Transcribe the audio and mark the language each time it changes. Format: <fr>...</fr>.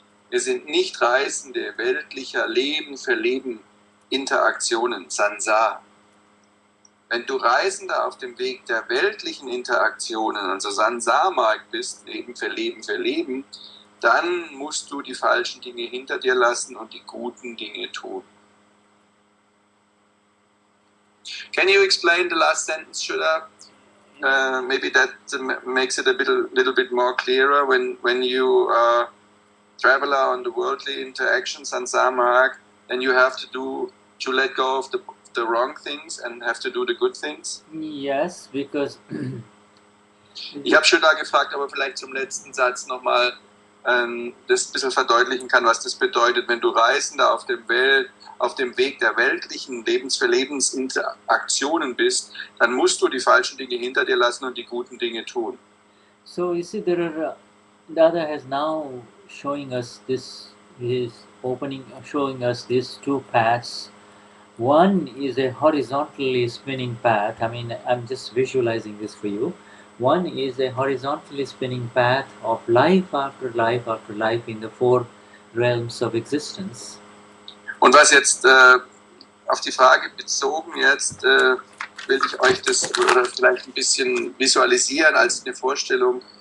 <de>Wir sind nicht Reisende weltlicher Leben für Leben Interaktionen, Sansar. Wenn du Reisender auf dem Weg der weltlichen Interaktionen, also Sansar-Marg bist, Leben für Leben, dann musst du die falschen Dinge hinter dir lassen und die guten Dinge tun.</de> <en>Can you explain the last sentence, Shuddha? Maybe that makes it a little bit more clearer. When you traveler on the worldly interactions and samarg, then you have to let go of the wrong things and have to do the good things. Yes, because</en> <de>Ich habe Shuddha gefragt, aber vielleicht zum letzten Satz nochmal das ein bisschen verdeutlichen kann, was das bedeutet, wenn du Reisender auf dem Weg der weltlichen Lebensinteraktionen bist, dann musst du die falschen Dinge hinter dir lassen und die guten Dinge tun.</de> <en>so you see, there are Dada has now showing us this. He is showing us these two paths. One is a horizontally spinning path. I mean, I'm just visualizing this for you. One is a horizontally spinning path of life after life after life in the four realms of existence.</en> <de>Und was jetzt auf die Frage bezogen jetzt will ich euch das vielleicht ein bisschen visualisieren als eine Vorstellung.</de>